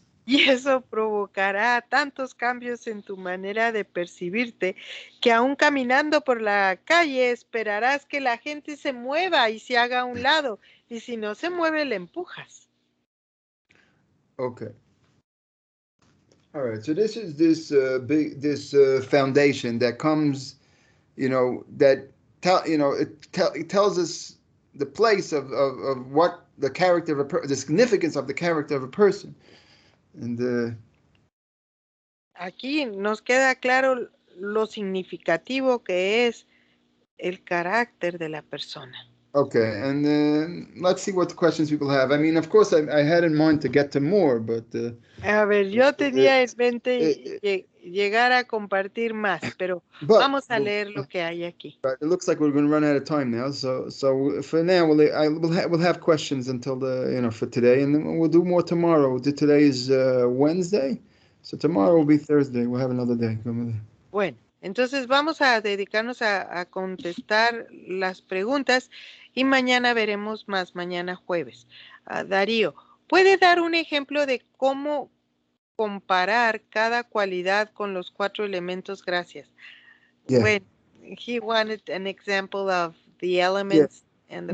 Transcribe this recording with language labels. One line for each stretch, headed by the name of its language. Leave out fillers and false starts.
Spanish: Y eso provocará tantos cambios en tu manera de percibirte que aún caminando por la calle esperarás que la gente se mueva y se haga a un lado. Y si no se mueve, le empujas.
English: Okay. All right. So this is this foundation that comes, that it tells us the place of what the character of the significance of the character of a person. And
Spanish: aquí nos queda claro lo significativo que es el carácter de la persona.
English: Okay, and let's see what questions people have. I mean, of course, I had in mind to get to more, but
Spanish: a ver, yo tenía en mente llegar a compartir más, pero vamos a leer lo que hay aquí.
English: But it looks like we're going to run out of time now. So for now, we'll have questions until for today, and then we'll do more tomorrow. Today is Wednesday, so tomorrow will be Thursday. We'll have another day.
Spanish: Bueno, entonces vamos a dedicarnos a contestar las preguntas y mañana veremos más, mañana jueves. Darío, ¿puede dar un ejemplo de cómo comparar cada cualidad con los 4 elementos? Gracias.
English: Yeah. When he wanted an example of the elements and the